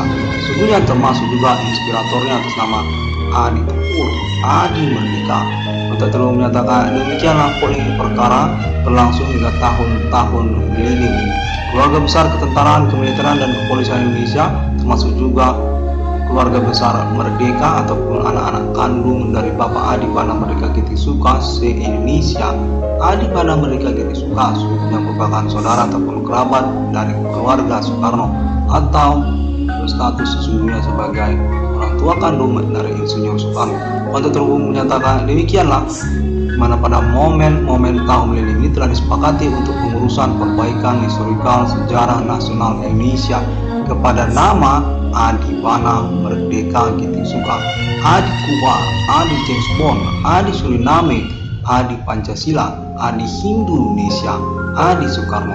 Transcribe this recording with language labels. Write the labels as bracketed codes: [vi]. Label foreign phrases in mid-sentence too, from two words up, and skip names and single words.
[id] Sesungguhnya termasuk juga inspiratornya atas nama Adi Tempur, Adi Merdeka. Untuk terus menyatakan demikianlah polemik perkara berlangsung hingga tahun-tahun milenium. Keluarga besar ketentaraan, kemiliteran dan kepolisian Indonesia, termasuk juga keluarga besar Merdeka ataupun anak-anak kandung dari Bapak Adi Bana Merdeka Kitisuka se-Indonesia. Adi Bana Merdeka Kitisuka yang merupakan saudara ataupun kerabat dari keluarga Soekarno atau berstatus sesungguhnya sebagai orang tua kandung dari Insinyur Soekarno. Untuk terhubung menyatakan demikianlah mana pada momen-momen tahun milenium ini telah disepakati untuk pengurusan perbaikan historikal sejarah nasional Indonesia kepada nama Adi Bana Merdeka Kitisuka, Adi Kuba, Adi James Bond, Adi Suriname, Adi Pancasila, Adi Indonesia, Adi Soekarno.